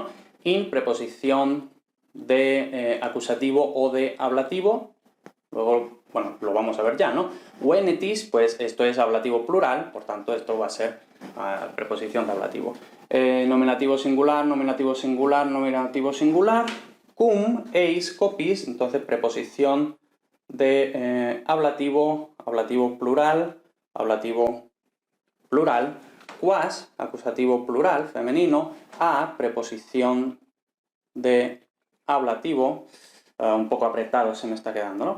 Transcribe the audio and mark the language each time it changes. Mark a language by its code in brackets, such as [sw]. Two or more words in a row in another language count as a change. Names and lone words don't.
[es] In, preposición de acusativo o de ablativo, luego, bueno, lo vamos a ver ya, ¿no? Venetis, pues esto es ablativo plural, por tanto esto va a ser preposición de ablativo. Nominativo singular, nominativo singular, nominativo singular. [la] Cum, eis, copis, [es] entonces preposición de ablativo, ablativo plural, ablativo plural. Quas, acusativo plural, femenino. A, preposición de ablativo, un poco apretado se me está quedando, ¿no?